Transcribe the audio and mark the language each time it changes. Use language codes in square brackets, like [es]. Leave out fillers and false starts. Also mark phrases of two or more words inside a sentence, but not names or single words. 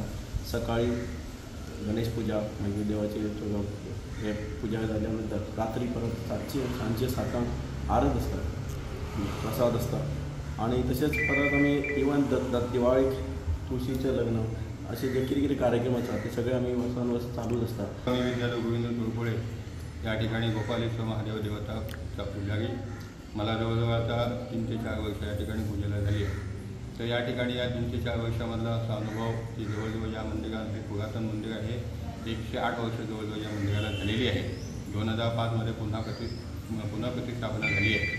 [kok] सकाळी गणेश पुजा, मागीर देवाची हे पुजा जाल्या नंतर रात्री परत सांजे 7 आरत आसता, प्रसाद आसता. आणि तशेंच परत आमी इवन दिवाळीक तुळशीचें लग्न असे जे कितें कार्यक्रम आसात ते सगळे आमी वर्सान वर्स चालूच आसता. [mr] विद्यालय गोविंद तुळपुळे या ठिकाणी गोपालेश्वर महादेव देवताचा पुजारी. मला जवळजवळ आता 3 ते 4 वर्ष या ठिकाणी पूजेला झाली आहे. तर या ठिकाणी या 3 ते 4 वर्षामधला असा अनुभव की जवळजवळ या मंदिरात हे पुरातन मंदिर आहे. 108 वर्ष जवळजवळ या मंदिराला झालेली आहे. 2005 पुन्हा प्रतिष्ठापना झाली आहे.